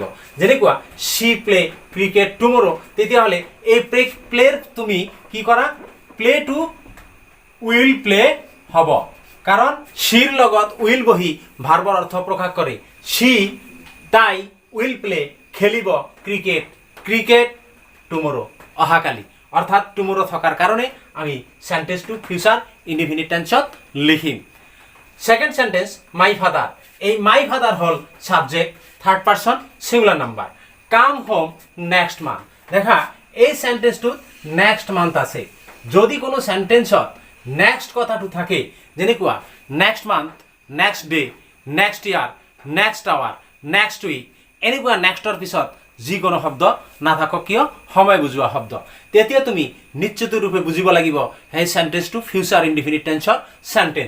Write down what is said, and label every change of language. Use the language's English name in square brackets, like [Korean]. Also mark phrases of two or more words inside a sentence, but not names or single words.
[Assamese] যেনেকুৱা [English] she play cricket tomorrow, [Assamese] তেতিয়াহ'লে এই প্লেৰ তুমি কি কৰা, [English] play to will play [Assamese] হ'ব, কাৰণ সিৰ লগত উইল বহি ভাৰ্বৰ অৰ্থ প্ৰকাশ কৰে। সি, তাই [English] will play [Assamese] খেলিব [English] cricket, cricket tomorrow [Assamese] অহাকালি, অৰ্থাৎ টুমৰো থকাৰ কাৰণে আমি সেন্টেন্সটো [English] future indefinite [Assamese] টেন্সত লিখিম। [English] second sentence my father, [Assamese] এই [English] my father [Assamese] হল সাবজেক্ট, [English] third person singular number. come home next month, [Assamese] দেখা এই সেন্টেন্সটোত [English] next month [Assamese] আছে। যদি কোনো সেন্টেন্সত নেক্সট কথাটো থাকে, যেনেকুৱা [English] next month, next day, next year, next hour, next week, [Assamese] এনেকুৱা নেক্সটৰ পিছত যিকোনো শব্দ নাথাকক কিয় সময় বুজোৱা শব্দ, তেতিয়া তুমি নিশ্চিত ৰূপে বুজিব লাগিব সেই সেন্টেন্সটো [English] future indefinite [Assamese] টেন্সৰ সেন্টেন্স।